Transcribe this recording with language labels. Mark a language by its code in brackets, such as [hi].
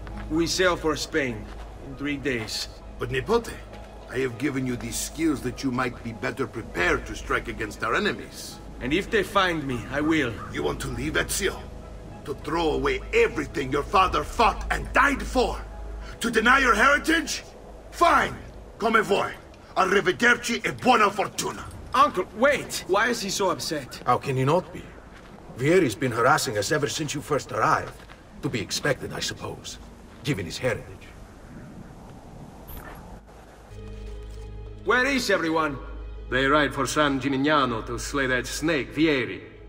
[en] We sail for Spain in 3 days. But Nipote, I have given you these skills that you might be better prepared to strike against our enemies. And if they find me, I will. You want to leave Ezio? To throw away everything your father fought and died for? To deny your heritage? Fine! [it] Come vuoi. Arrivederci e buona fortuna. [en] Uncle, wait! Why is he so upset? How can he not be? Vieri's been harassing us ever since you first arrived. To be expected, I suppose, given his heritage. Where is everyone? They ride for San Gimignano to slay that snake, Vieri.